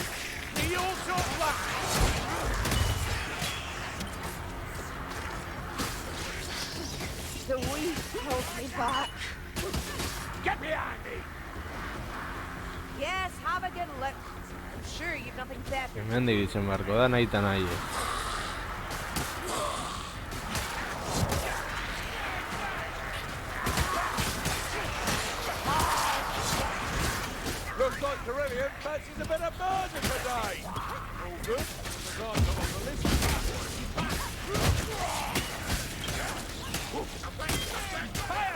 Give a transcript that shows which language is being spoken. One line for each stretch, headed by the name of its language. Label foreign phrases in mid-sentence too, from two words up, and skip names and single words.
English: Do you also luck? The weed holds me back. Get behind me! Yes, have a good look. I'm sure you've nothing better.
Basque: Hemendik izan beharko da nahi eta nahi ez.
English: Looks like Carillion fancies a bit of murder today. All good. The guy's not on the list. Fire!